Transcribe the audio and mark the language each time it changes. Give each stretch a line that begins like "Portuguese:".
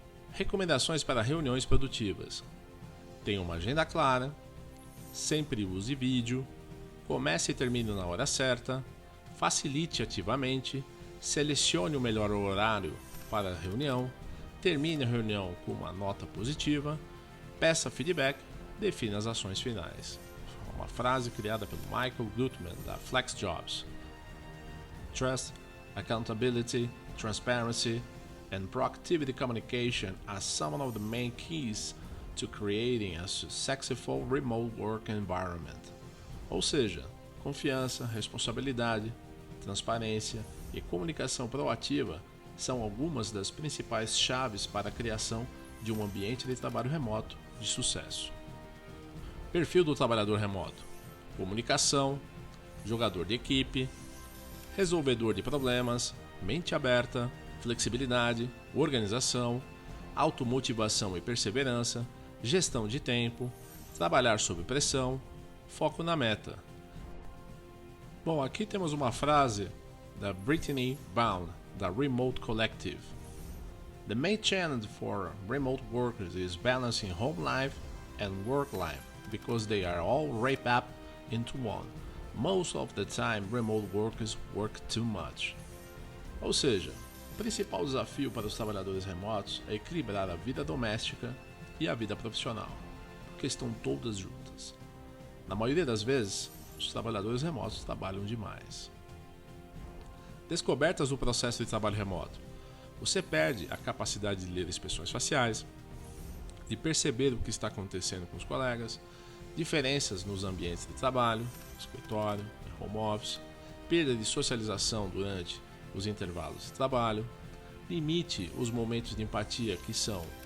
Portuguese: Recomendações para reuniões produtivas. Tenha uma agenda clara, sempre use vídeo, comece e termine na hora certa, facilite ativamente, selecione o melhor horário para a reunião, termine a reunião com uma nota positiva, peça feedback, defina as ações finais. Uma frase criada pelo Michael Gutman da FlexJobs.
English: Trust, accountability, transparency, and proactivity communication are some of the main keys to creating a successful remote work environment.
Portuguese: Ou seja, confiança, responsabilidade, transparência e comunicação proativa são algumas das principais chaves para a criação de um ambiente de trabalho remoto de sucesso. Perfil do trabalhador remoto: comunicação, jogador de equipe, resolvedor de problemas, mente aberta, flexibilidade, organização, automotivação e perseverança, gestão de tempo, trabalhar sob pressão, foco na meta. Bom, aqui temos uma frase da Brittany Brown, da Remote Collective.
English: The main challenge for remote workers is balancing home life and work life because they are all wrapped up into one. Most of the time, remote workers work too much.
Portuguese: Ou seja, o principal desafio para os trabalhadores remotos é equilibrar a vida doméstica e a vida profissional, porque estão todas juntas. Na maioria das vezes, os trabalhadores remotos trabalham demais. Descobertas do processo de trabalho remoto. Você perde a capacidade de ler expressões faciais, de perceber o que está acontecendo com os colegas, diferenças nos ambientes de trabalho, escritório, home office, perda de socialização durante os intervalos de trabalho, limite os momentos de empatia que são